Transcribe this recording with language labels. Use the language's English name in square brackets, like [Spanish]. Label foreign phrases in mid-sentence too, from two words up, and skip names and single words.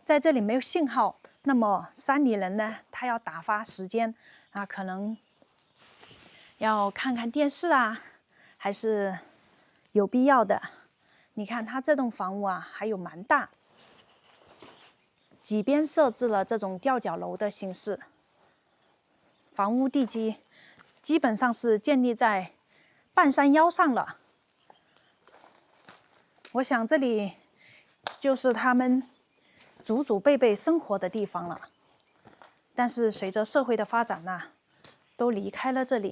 [Chinese] 在這裡沒有信號，那麼山裡人呢，他要打發時間啊，可能要看看電視啊，還是有必要的。你看它這棟房屋啊，還有蠻大，幾邊設置了這種吊腳樓的形式。房屋地基基本上是建立在半山腰上了， 我想這裡就是他們祖祖輩輩生活的地方了。但是隨着社会的发展呢，都離開了這裡。